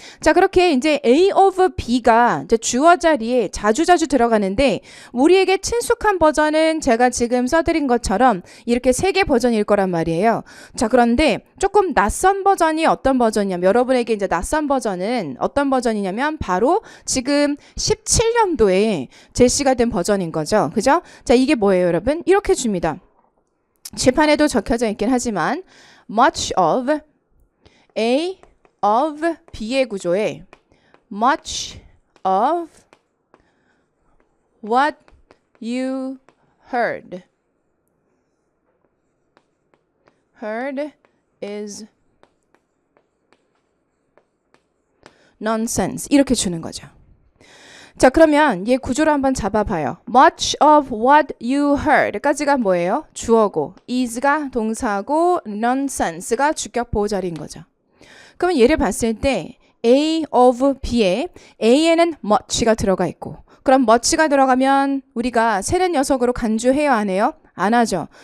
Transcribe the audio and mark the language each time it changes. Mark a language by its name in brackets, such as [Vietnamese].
[Korean] 자, 그렇게 이제 A of B가 이제 주어 자리에 자주자주 들어가는데 우리에게 친숙한 버전은 제가 지금 써드린 것처럼 이렇게 3개 버전일 거란 말이에요. 자, 그런데 조금 낯선 버전이 어떤 버전 여러분에게 이제 낯선 버전은 어떤 버전이냐면 바로 지금 17년도에 제시가 된 버전인 거죠. 그죠? 자, 이게 뭐예요, 여러분? 이렇게 줍니다. 칠판에도 적혀져 있긴 하지만 much of A of B의 구조에 [English] much of what you heard is nonsense [Korean] 이렇게 주는 거죠. 자, 그러면 얘 구조를 한번 잡아봐요. [English] much of what you heard [Korean] 까지가 뭐예요? 주어고 is가 동사고 nonsense가 주격 보호자리인 거죠. 그러면 얘를 봤을 때 A of B에 A에는 much가 들어가 있고, 그럼 much가 들어가면 우리가 세는 녀석으로 간주해요, 안 해요? 안 하죠.